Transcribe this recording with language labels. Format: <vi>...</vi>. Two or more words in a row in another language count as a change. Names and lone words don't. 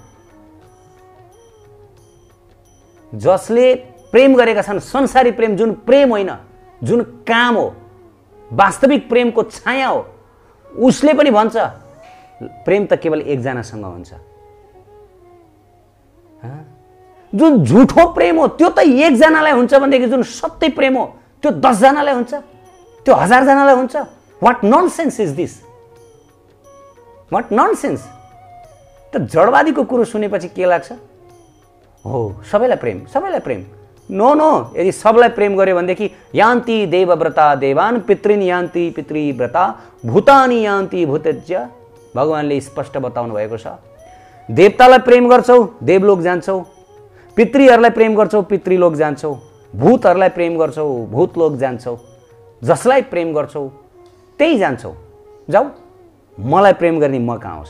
<ne>जसले प्रेम गरेका छन्, संसारी प्रेम जुन प्रेम होइन, जुन काम हो, वास्तविक प्रेमको छाया हो, उसले पनि भन्छ प्रेम त केवल एकजनासँग हुन्छ। जुन झुठो प्रेम हो त्यो त एकजनालाई हुन्छ भनेदेखि जुन सत्य प्रेम हो त्यो 10 जनालाई हुन्छ, त्यो 1000 जनालाई हुन्छ।</ne> <en>What nonsense is this? What nonsense?</en> <ne>त जडवादीको कुरो सुनेपछि के लाग्छ? हो सबैलाई प्रेम। नो, यदि सबलाई प्रेम गर्यो भनेदेखि</ne> <sa>यान्ति देवव्रता देवान पितृन यान्ति पितृव्रता भूतानि यान्ति भूतज्य।</sa> <ne>भगवानले स्पष्ट बताउनु भएको छ। देवतालाई प्रेम गर्छौ देवलोक जान्छौ, पितृहरूलाई प्रेम गर्छौ पितृलोक जान्छौ, भूतहरूलाई प्रेम गर्छौ भूतलोक जान्छौ, जसलाई प्रेम गर्छौ त्यही जान्छौ। जाऊ, मलाई प्रेम गर्ने म कहाँ आउँछ?</ne>